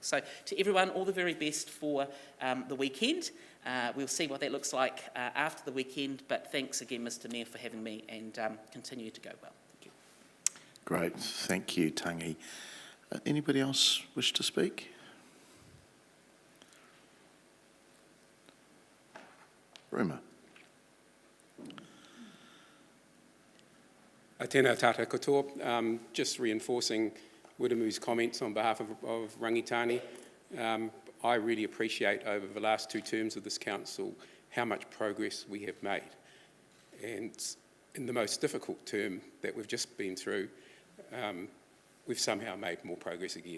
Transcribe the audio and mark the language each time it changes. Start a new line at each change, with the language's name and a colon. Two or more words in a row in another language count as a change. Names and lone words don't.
English: So to everyone, all the very best for the weekend. We'll see what that looks like after the weekend, but thanks again, Mr. Mayor, for having me, and continue to go well. Thank you. Great, thank you, Tangi. Anybody else wish to speak? Rumour.
Māori: Tēnā tātou katoa.
English: Just reinforcing Wirumu's comments on behalf of Rangitani. I really appreciate over the last 2 terms of this council how much progress we have made. And in the most difficult term that we've just been through, we've somehow made more progress again.